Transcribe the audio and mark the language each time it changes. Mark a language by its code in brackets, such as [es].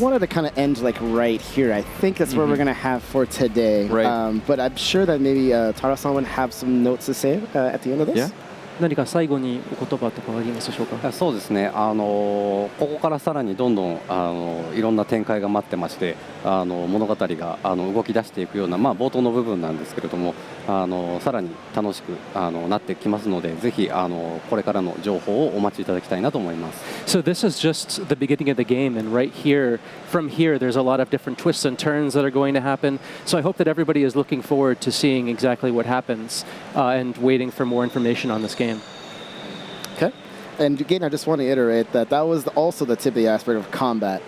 [en] wanted to kind of end like right here. I think that's where we're gonna have for today. Right. But I'm sure that maybe Tara-san would have some notes to say at the end of this. Yeah. [ja] 何か最後にお言葉とかありますでしょうか。そうですね、ここからさらにどんどんいろんな展開が待ってまして、物語が動き出していくような、まあ、冒頭の部分なんですけれども、さらに楽しくなってきますので、ぜひこれからの情報をお待ちいただきたいなと思います。 [en] So this is just the beginning of the game, and right here, from here, there's a lot of different twists and turns that are going to happen. So I hope that everybody is looking forward to seeing exactly what happens and waiting for more information on this game. Okay. And again, I just want to iterate that was also the tip of the iceberg of combat.